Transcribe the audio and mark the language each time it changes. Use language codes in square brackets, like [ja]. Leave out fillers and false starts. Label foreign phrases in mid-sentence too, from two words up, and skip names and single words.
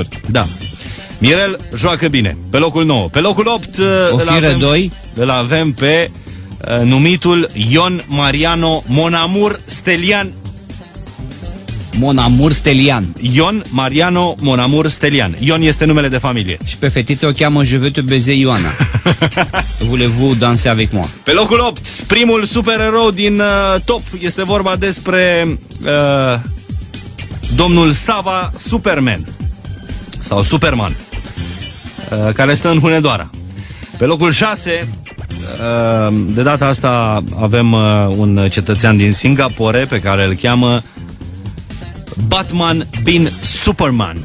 [ro] Da. Mirel Joacă Bine. Pe locul 9. Pe locul 8 îl avem pe numitul Ion Mariano Monamur Stelian. Monamur Stelian. Ion Mariano Monamur Stelian. Ion este numele de familie. Și pe fetiță o cheamă [fr] Je veux te baiser [ro] Ioana. [fr] Voulez-vous danser avec moi? [ro] Pe locul 8, primul supererou din top, este vorba despre domnul Sava Superman sau Superman, care stă în Hunedoara. Pe locul 6, de data asta avem un cetățean din Singapore pe care îl cheamă Batman bin Superman.